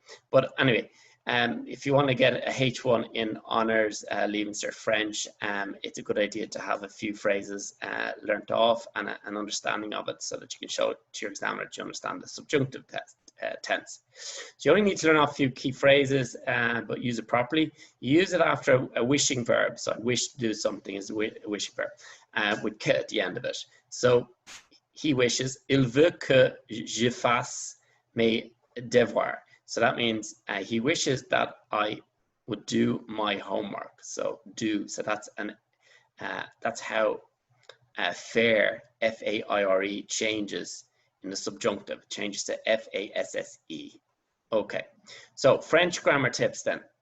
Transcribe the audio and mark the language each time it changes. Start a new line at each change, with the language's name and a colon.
English: But anyway, if you want to get a H1 in honours, Leaving Cert French, it's a good idea to have a few phrases learnt off and an understanding of it, so that you can show it to your examiner that you understand the subjunctive tense. So you only need to learn off a few key phrases, but use it properly. You use it after a wishing verb. So I wish to do something is a wishing verb, with que at the end of it. So he wishes,
French: il veut que je fasse mes devoirs.
English: So that means he wishes that I would do my homework. So do. So that's how fair, F-A-I-R-E, changes in the subjunctive. It changes to F-A-S-S-E. Okay. So French grammar tips then.